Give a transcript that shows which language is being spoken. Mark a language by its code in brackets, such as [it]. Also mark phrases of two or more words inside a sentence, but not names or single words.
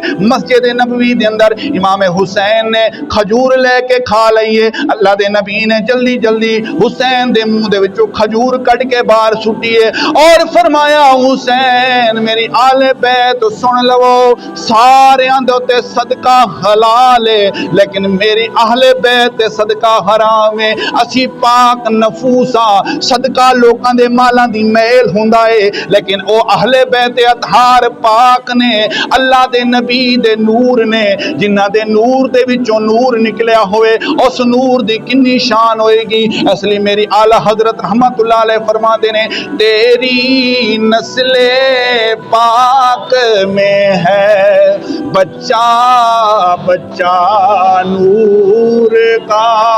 [pa] مسجد نبوی دے اندر امام حسین نے کھجور لے کے کھا لئیے، اللہ دے نبی نے جلدی جلدی حسین دے منہ دے وچوں کھجور کٹ کے باہر سٹیے اور فرمایا حسین میری آل بیت سن لو، سارے اندے صدقہ حلال ہے [ur] لیکن میری اہل بیت صدقہ حرام ہے۔ [pa] اسی پاک نفوساں، صدقہ لوکاں دے مالاں دی میل ہوندا ہے لیکن او اہل بیت اطہار پاک نے، اللہ دے نبی دے نور نے، جنہ دے نور دے وچوں نور نکلیا ہوئے اس نور دی کنی شان ہوئے گی۔ اس لیے میری اعلیٰ حضرت [ar] رحمت اللہ علیہ [pa] فرما دینے [ur] تیری نسل پاک میں ہے بچہ بچہ نور کا،